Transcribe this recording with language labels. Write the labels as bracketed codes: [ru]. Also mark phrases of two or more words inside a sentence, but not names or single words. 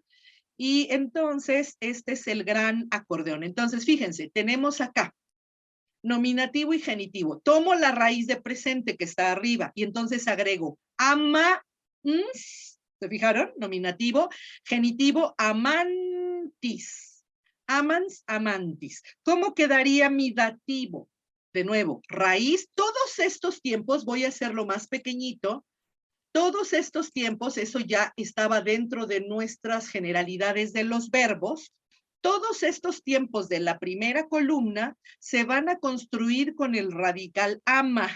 [es] Y entonces, este es el gran acordeón. Entonces, fíjense, tenemos acá nominativo y genitivo. Tomo la raíz de presente que está arriba y entonces agrego ama, ¿se fijaron? Nominativo, genitivo, amantis. [la] Amans, amantis. [es] ¿Cómo quedaría mi dativo? De nuevo, raíz. Todos estos tiempos, voy a hacerlo más pequeñito. Todos estos tiempos, eso ya estaba dentro de nuestras generalidades de los verbos. Todos estos tiempos de la primera columna se van a construir con el radical ama.